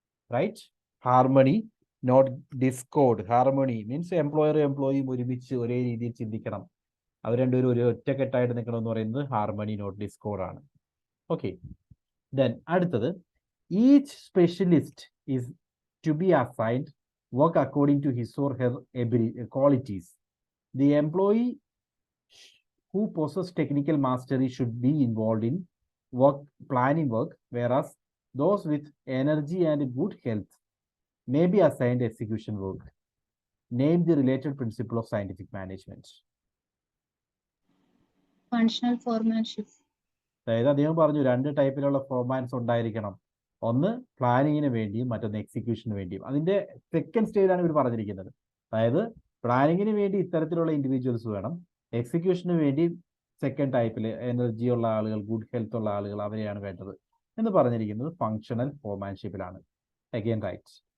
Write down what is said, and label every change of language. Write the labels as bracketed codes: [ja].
[ml] Right, harmony not Discord. Harmony means എംപ്ലോയറും എംപ്ലോയിയും ഒരുമിച്ച് ഒരേ രീതിയിൽ ചിന്തിക്കണം, അവർ രണ്ടുപേരും ഒരു ഒറ്റക്കെട്ടായിട്ട് നിൽക്കണം എന്ന് പറയുന്നത് ഹാർമണി നോട്ട് ഡിസ്കോർഡ് ആണ്. [en] Okay, then അടുത്തത്, each specialist is to be assigned work according to his or her qualities. The employee who possesses technical mastery should be involved in planning work, whereas those with energy and good health may be assigned execution work. Name the related principle of scientific management. Functional foremanship. [ml] അതായത് അദ്ദേഹം പറഞ്ഞു രണ്ട് ടൈപ്പിലുള്ള formats ഉണ്ടായിരിക്കണം. ഒന്ന് പ്ലാനിങ്ങിന് വേണ്ടിയും മറ്റൊന്ന് എക്സിക്യൂഷന് വേണ്ടിയും. അതിന്റെ സെക്കൻഡ് സ്റ്റേജിലാണ് ഇവർ പറഞ്ഞിരിക്കുന്നത്. അതായത് പ്ലാനിങ്ങിന് വേണ്ടി ഇത്തരത്തിലുള്ള ഇൻഡിവിജ്വൽസ് വേണം, എക്സിക്യൂഷന് വേണ്ടി സെക്കൻഡ് ടൈപ്പിൽ എനർജി ഉള്ള ആളുകൾ, ഗുഡ് ഹെൽത്ത് ഉള്ള ആളുകൾ, അവരെയാണ് വേണ്ടത് എന്ന് പറഞ്ഞിരിക്കുന്നത് ഫങ്ഷണൽ ഫോർമാൻഷിപ്പിലാണ്. [en] Again right.